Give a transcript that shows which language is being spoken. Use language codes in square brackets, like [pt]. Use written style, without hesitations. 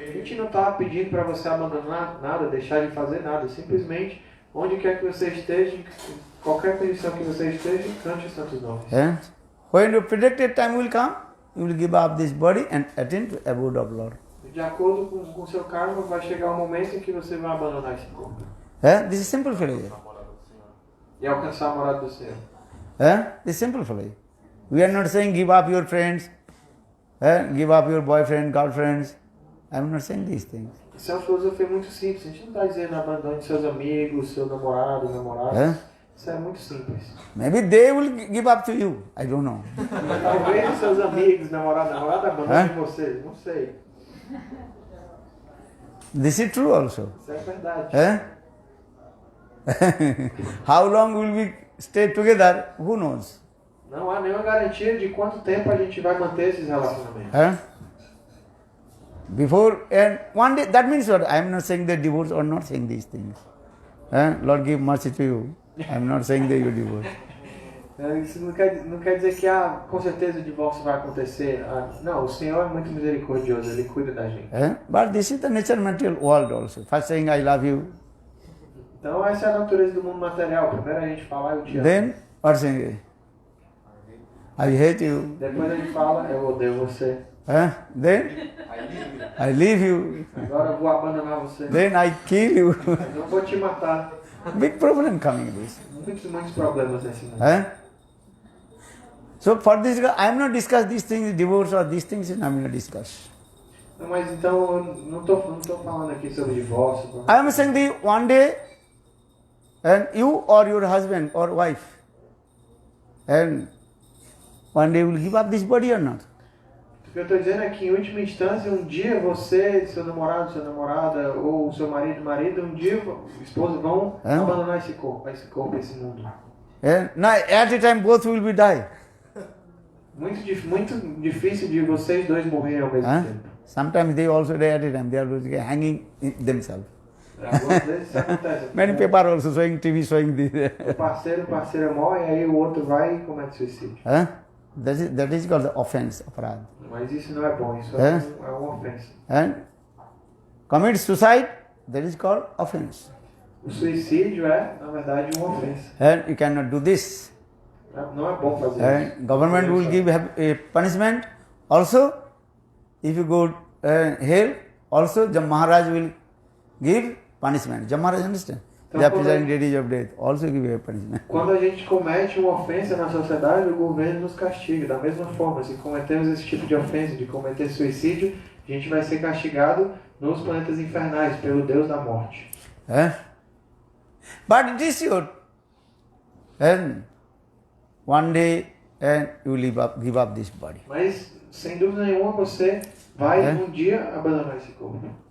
[pt] A gente não está pedindo para você abandonar nada, deixar de fazer nada. Simplesmente, onde quer que você esteja, em qualquer condição que você esteja, cante os santos nomes. [en] When your predicted time will come, you will give up this body and attain to abode of Lord. [pt] De acordo com o seu karma, vai chegar um momento em que você vai abandonar esse corpo. [en] This is simple philosophy. E alcançar a morada do Senhor. This is simple philosophy. We are not saying give up your friends, give up your boyfriend, girlfriends. I am not saying these things. [pt] Isso é uma filosofia muito simples. A gente não está dizendo abandone seus amigos, seu namorado, namorada. Isso é muito simples. [en] Maybe they will give up to you. I don't know. [pt] Talvez os seus amigos, namorada abandonem você. Não sei. [en] This is true also. [pt] Isso é verdade. [en] How long will we stay together? Who knows? [pt] Não há nenhuma garantia de quanto tempo a gente vai manter esses relacionamentos. [en] Before and one day, that means what? I am not saying that divorce or not saying these things. Lord give mercy to you. I am not saying that you divorce. [pt] Isso não quer dizer que com certeza o divórcio vai acontecer. Não, o Senhor é muito misericordioso, Ele cuida da gente. [en] But this is the nature material world also. First saying I love you. [pt] Então essa é a natureza do mundo material. Primeiro a gente fala eu te amo. [en] Then what saying? I hate you. [pt] Depois a gente fala eu odeio você. [en] Then I leave you. [pt] Agora eu vou abandonar você. [en] Then I kill you. [pt] Eu vou te matar. [en] Big problem coming in this. [pt] Muitos problemas nesse mundo. [en] So for this, I am not discuss these things, divorce or these things, I am not discuss. [pt] Não, mas então eu não tô falando aqui sobre divórcio. [en] I am saying that one day, and you or your husband or wife, And one day we will give up this body or not? [pt] O que eu estou dizendo é que, em última instância, um dia você, seu namorado, sua namorada, ou seu marido, um dia, esposa, vão abandonar esse corpo, esse mundo. [en] And now at a time both will be die. [pt] Muito difícil de vocês dois morrerem ao mesmo tempo. [en] Sometimes they also die at a time. They are hanging themselves. [pt] Algumas vezes isso acontece. [en] Many people are also showing TV, showing this. [pt] O parceiro morre, aí o outro vai e comete suicídio. [en] That is called the offense, aparad. [pt] Mas isso não é bom, isso é uma ofensa. [en] And commit suicide, that is called offense. [pt] O suicídio é, na verdade, uma ofensa. [en] And you cannot do this. [pt] Não é bom fazer isso. [en] And government will give a punishment. Also, if you go hell, also the Maharaj will give punishment. The Maharaj understand? They are presiding deities of death. Also give a punishment. [pt] Quando a gente comete uma ofensa na sociedade, o governo nos castiga. Da mesma forma, se cometemos esse tipo de ofensa, de cometer suicídio, a gente vai ser castigado nos planetas infernais pelo Deus da morte. [en] But it is your. And one day you give up this body. [pt] Mas, sem dúvida nenhuma, você vai um dia abandonar esse corpo.